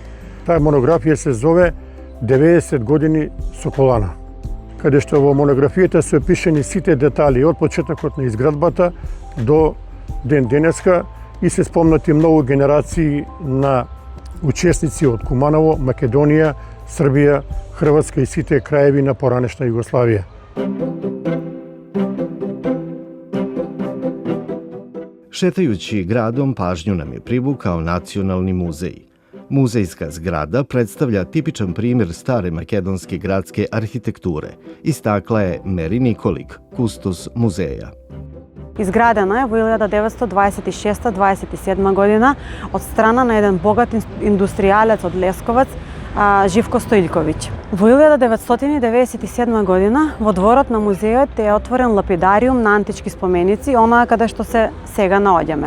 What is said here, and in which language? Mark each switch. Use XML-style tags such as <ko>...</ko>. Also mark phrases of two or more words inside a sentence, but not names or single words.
<mk>Таа монографија се зове 90 години Соколана, каде што во монографијата се опишани сите детали од почетокот на изградбата до ден денеска и се спомнати многу генерации на учесници од Куманово, Македонија, Србија, Хрватска и сите краеви на поранешна Југославија.</mk> <hr>Šetajući gradom pažnju nam je privukao Nacionalni muzej. Muzejska zgrada predstavlja tipičan primjer stare makedonske gradske arhitekture, istakla je Meri Nikolik, kustos muzeja.</hr> <mk>Изградена е во 1926-27 година од страна на еден богат индустријалец од Лесковац, Живко Стоилковиќ. Во 1997 година во дворот на музеот е отворен лапидариум на антички споменици, онаа каде што се сега наоѓаме.</mk>